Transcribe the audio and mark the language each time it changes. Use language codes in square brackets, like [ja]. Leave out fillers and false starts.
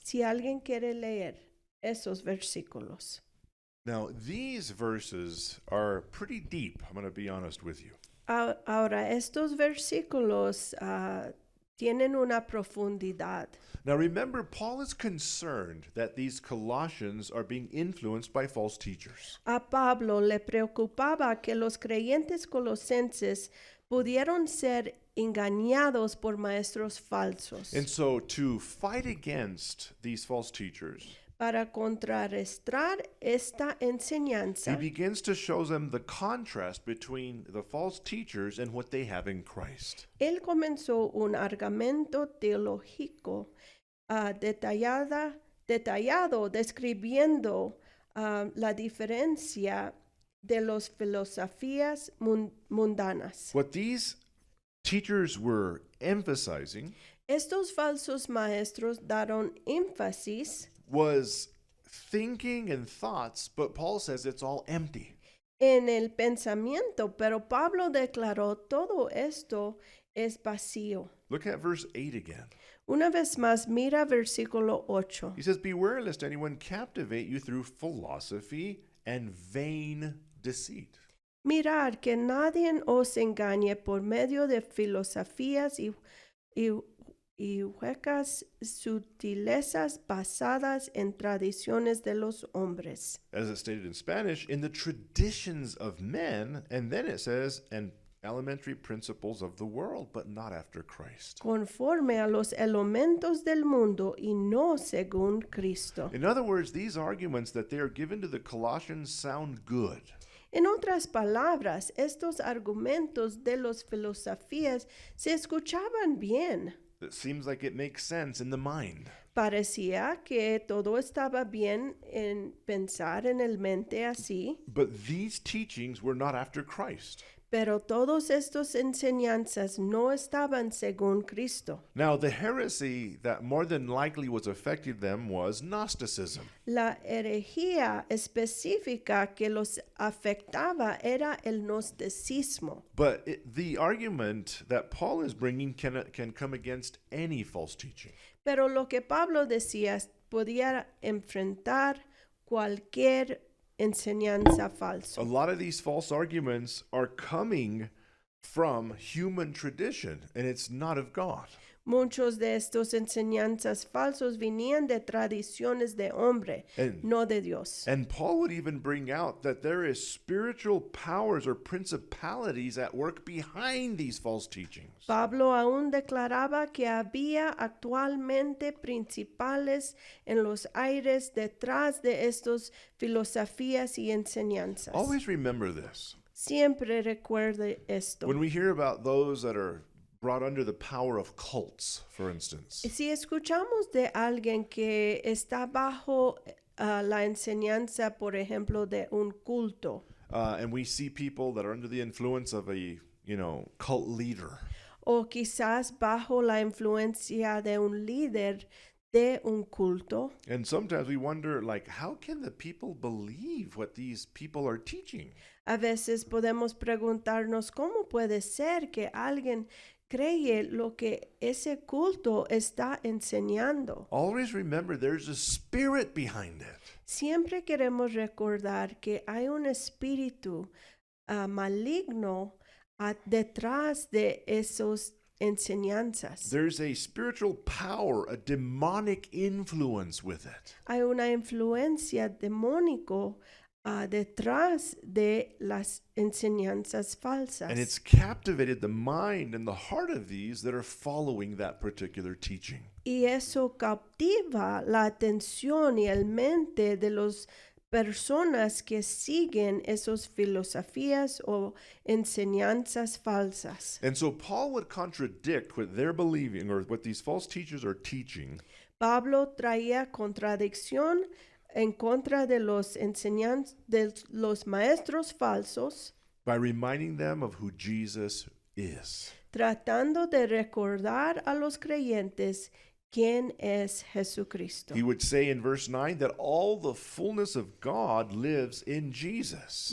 [es] Si alguien quiere leer esos versículos. [en] Now, these verses are pretty deep. I'm going to be honest with you. [es] Ahora, estos versículos tienen una profundidad. [en] Now, remember, Paul is concerned that these Colossians are being influenced by false teachers. [es] A Pablo le preocupaba que los creyentes colosenses pudieron ser engañados por maestros falsos. [en] And so, to fight against these false teachers, [es] Para contrarrestar esta [en] he [es] enseñanza, [en] begins to show them the contrast between the false teachers and what they have in Christ. [es] él comenzó un argumento teológico detallado describiendo la diferencia de las filosofías mundanas. [en] What these teachers were emphasizing [es] Estos falsos maestros daron énfasis [en] was thinking and thoughts, but Paul says it's all empty. [es] en el pensamiento, pero Pablo declaró todo esto es vacío. [en] Look at verse 8 again. [es] Una vez más, mira versículo 8. [en] He says, beware lest anyone captivate you through philosophy and vain deceit. [es] Mirar que nadie os engañe por medio de filosofías y huecas sutilezas basadas en tradiciones de los hombres. [en] As it stated in Spanish, in the traditions of men, and then it says, and elementary principles of the world, but not after Christ. [es] Conforme a los elementos del mundo y no según Cristo. [en] In other words, these arguments that they are given to the Colossians sound good. [es] En otras palabras, estos argumentos de las filosofías se escuchaban bien. [en] It seems like it makes sense in the mind. [es] Parecía que todo estaba bien en pensar en el mente así, [en] But these teachings were not after Christ. [es] pero todas estas enseñanzas no estaban según Cristo. [en] Now, the heresy that more than likely was affecting them was Gnosticism. [es] La herejía específica que los afectaba era el gnosticismo. [en] But the argument that Paul is bringing can come against any false teaching. [es] Pero lo que Pablo decía podía enfrentar cualquier enseñanza [en] A [es] falsa. [en] lot of these false arguments are coming from human tradition, and it's not of God. [es] Muchos de estos enseñanzas falsos venían de tradiciones de hombre, [en] And, [es] no de Dios. [en] and Paul would even bring out that there is spiritual powers or principalities at work behind these false teachings. [es] Pablo aún declaraba que había actualmente principales en los aires detrás de estas filosofías y enseñanzas. [en] Always remember this. [es] Siempre recuerde esto. [en] When we hear about those that are brought under the power of cults, for instance, [es] Si escuchamos de alguien que está bajo la enseñanza, por ejemplo, de un culto, [en] and we see people that are under the influence of a, cult leader, [es] o quizás bajo la influencia de un líder de un culto. [en] And sometimes we wonder, like, how can the people believe what these people are teaching? [es] A veces podemos preguntarnos cómo puede ser que alguien cree lo que ese culto está enseñando. [en] Always remember there's a spirit behind it. [es] Siempre queremos recordar que hay un espíritu maligno detrás de esas enseñanzas. [en] There's a spiritual power, a demonic influence with it. [es] Hay una influencia demónico detrás de las enseñanzas falsas. [en] And it's captivated the mind and the heart of these that are following that particular teaching. [es] Y eso captiva la atención y el mente de las personas que siguen esas filosofías o enseñanzas falsas. [en] And so Paul would contradict what they're believing or what these false teachers are teaching [es] Pablo traía contradicción en contra de de los maestros falsos, [en] by reminding them of who Jesus is. [es] tratando de recordar a los creyentes quién es Jesucristo. [en] He would say in verse 9 that all the fullness of God lives in Jesus.